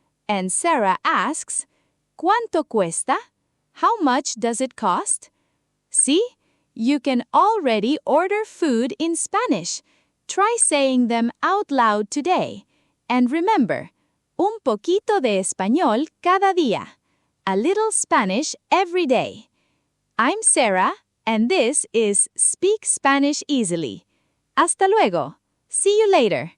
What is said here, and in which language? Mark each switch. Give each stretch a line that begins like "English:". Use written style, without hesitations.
English: And Sarah asks,
Spanish: ¿Cuánto cuesta?
English: How much does it cost? See? You can already order food in Spanish. Try saying them out loud today. And remember,
Spanish: un poquito de español cada día.
English: A little Spanish every day. I'm Sarah, and this is Speak Spanish Easily.
Spanish: Hasta luego.
English: See you later.